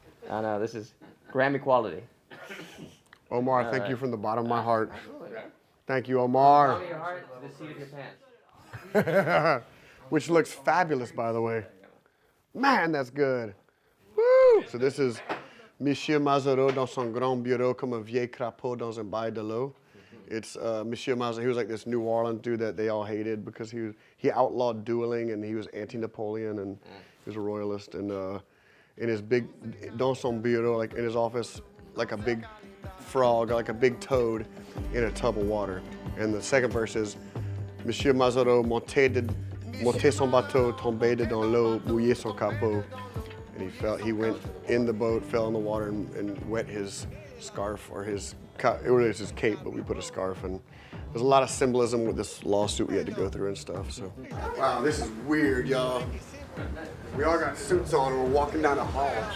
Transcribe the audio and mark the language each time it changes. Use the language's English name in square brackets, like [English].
[English] I know, this is Grammy quality. Omar, thank you from the bottom of my heart. Thank you, Omar. Bottom of your heart, the seat of your pants. Which looks fabulous, by the way. Man, that's good. Woo! So this is [French] Monsieur Mazareau dans son grand bureau comme un vieil crapaud dans un bail de l'eau. [English] It's Monsieur Mazareau. He was like this New Orleans dude that they all hated because he outlawed dueling and he was anti-Napoleon and he was a royalist. And in his big, [French] dans son bureau, [English] like in his office, like a big frog, like a big toad in a tub of water. And the second verse is [French] Monsieur Mazareau montait son bateau, tombé dans l'eau, mouillé son capot. [English] And he went in the boat, fell in the water, and wet his scarf, or it was his cape, but we put a scarf. And there's a lot of symbolism with this lawsuit we had to go through and stuff, so. Wow, this is weird, y'all. We all got suits on and we're walking down the hall.